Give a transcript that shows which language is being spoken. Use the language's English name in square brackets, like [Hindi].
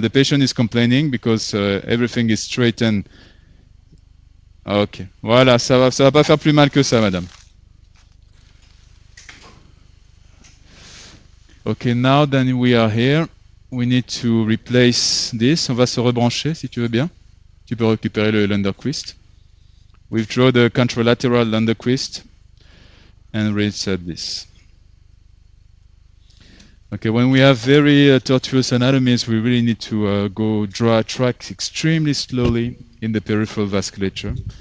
[English] The patient is complaining because everything is straightened. [French] Ok, voilà, ça va pas faire plus mal que ça, madame. [English] Okay, now then we are here. We need to replace this. [French] On va se rebrancher, si tu veux bien. Tu peux récupérer le Lunderquist. [English] Withdraw the contralateral Lunderquist and reinsert this. Okay, when we have very tortuous anatomies, we really need to draw tracks extremely slowly in the peripheral vasculature.